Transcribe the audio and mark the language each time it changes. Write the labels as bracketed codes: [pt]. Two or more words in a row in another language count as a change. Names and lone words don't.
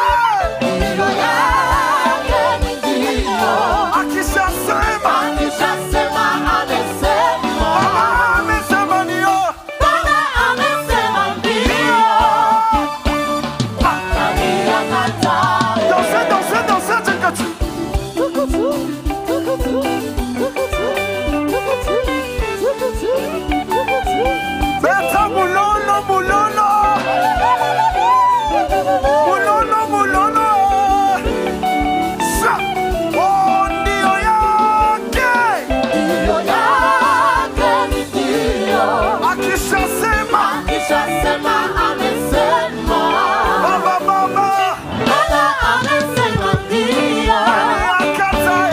[sw] Ndio yake ni ndio. Akishasema, Akishasema amesema. Baba amesema ndio. Bwana amesema ndio. Nani akatae? [fr] Dansez, dansez, dansez, Tchekatu. [ln] Beta mulolo, mulolo. Mulolo, mulolo. Sa. [sw] Oh, ndio yake. Ndio yake ni ndio. Akishasema, Akishasema amesema. Baba, Baba. Bwana amesema ndio. Nani akatae?